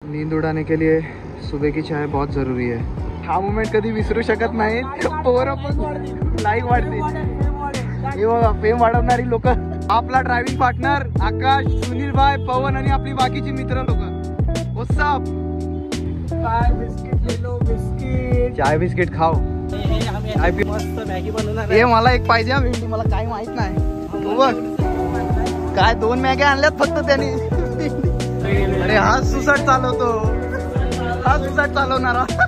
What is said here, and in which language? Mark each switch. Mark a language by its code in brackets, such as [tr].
[hi] नींद उड़ाने के लिए सुबह की चाय बहुत ज़रूरी है। [mr] हा मोमेंट कधी विसरू शकत नाही। पोरं पण लाईक वाढते, हे बघा फेम वाढवणारी लोक। आपला ड्रायव्हिंग पार्टनर आकाश, सुनील भाई, पवन आणि आपली बाकीची मित्र लोक। [en] What's up? [hi] चाय बिस्किट ले लो, बिस्किट चाय बिस्किट खाओ। [mr] मस्त मॅगी बनवणार हे मला एक पाहिजे हा भेंडी, मला काही माहित नाही। तू बघ काय 2 मॅग्या आणल्यात फक्त त्याने। अरे हा सुसाट चालवतो, हा सुसाट चालवणारा।